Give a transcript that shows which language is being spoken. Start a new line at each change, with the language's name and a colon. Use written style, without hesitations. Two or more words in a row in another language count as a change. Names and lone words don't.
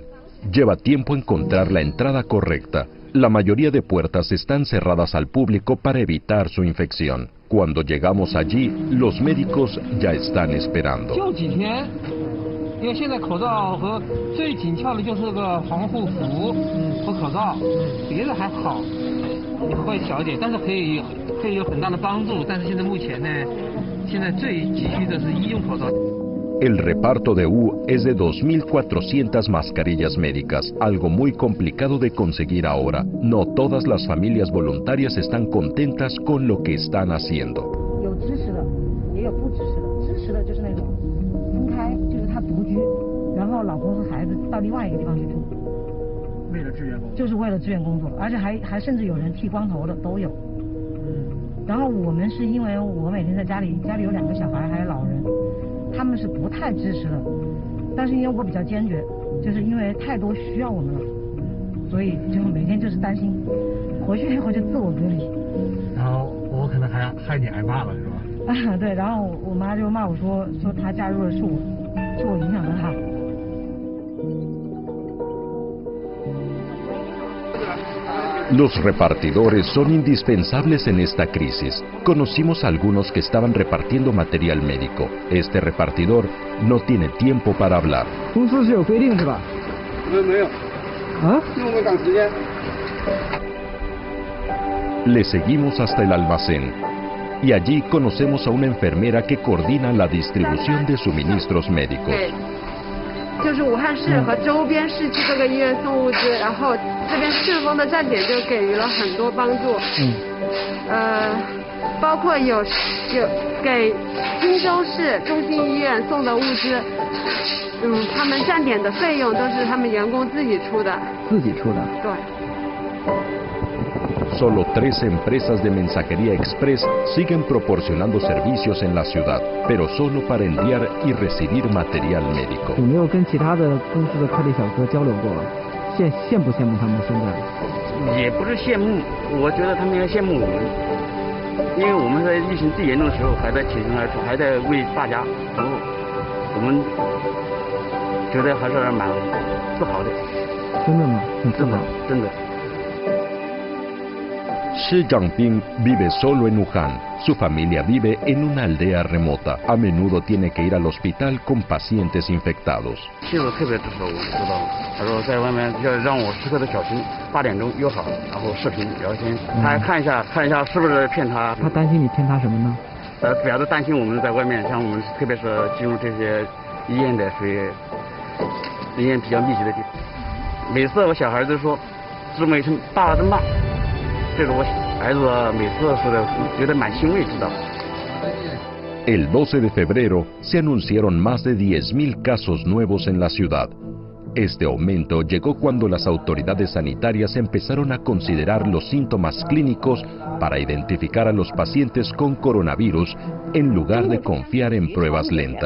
Spanish: Lleva tiempo encontrar la entrada correcta. La mayoría de puertas están cerradas al público para evitar su infección. Cuando llegamos allí, los médicos ya están esperando.
Chinese: 因为现在口罩和最紧俏的就是个防护服和口罩，别的还好，会小一点，但是可以有很大的帮助。但是现在目前呢，现在最急需的是医用口罩。
Spanish: El reparto de Wu es de 2.400 mascarillas médicas, algo muy complicado de conseguir ahora. No todas las familias voluntarias están contentas con lo que están haciendo.
Chinese: 有支持的，也有不支持的。支持的就是那种分开，就是他独居，然后老公和孩子到另外一个地方去住，为了支援工作，就是为了支援工作，而且还甚至有人剃光头的都有。然后我们是因为我每天在家里有2个小孩，还有老人。他们是不太支持的，但是因为我比较坚决，就是因为太多需要我们了，所以就每天就是担心，回去以后就自我隔离。然后我可能还害你挨骂了，是吧？啊，对，然后我妈就骂我说她加入的是我影响了她。
Spanish: Los repartidores son indispensables en esta crisis. Conocimos a algunos que estaban repartiendo material médico. Este repartidor no tiene tiempo para hablar. Le seguimos hasta el almacén. Y allí conocemos a una enfermera que coordina la distribución de suministros médicos.
Chinese: 就是武汉市和周边市区各个医院送物资，然后这边顺丰的站点就给予了很多帮助。包括有给荆州市中心医院送的物资，他们站点的费用都是他们员工自己出的。自己出的。对。
Spanish: Solo 3 empresas de mensajería express siguen proporcionando servicios en la ciudad, pero solo para enviar y recibir material médico.
Chinese: 有没有跟其他的公司的快递小哥交流过？羡不羡慕他们现在？也不是羡慕，我觉得他们要羡慕我们，因为我们在疫情最严重的时候还在挺身而出，还在为大家服务，我们觉得还是蛮自豪的。真的吗？很自豪，真的。
Spanish: Xi Jinping vive solo en Wuhan. Su familia vive en una aldea remota. A menudo tiene que ir al hospital con pacientes infectados.
Chinese: 妻子特别支持我，知道吗？他说在外面要让我时刻的小心，8点钟约好，然后视频聊天，他还看一下是不是骗他。他担心你骗他什么呢？主要是担心我们在外面，像我们特别是进入这些医院的属于人员比较密集的地方。每次我小孩都说，姊妹称爸爸真棒。这个我孩子每次说的，觉得蛮欣慰，知道。
Spanish: El 12 de febrero se anunciaron más de 10.000 casos nuevos en la ciudad. Este aumento llegó cuando las autoridades sanitarias empezaron a considerar los síntomas clínicos para identificar a los pacientes con coronavirus en lugar de confiar en pruebas lentas.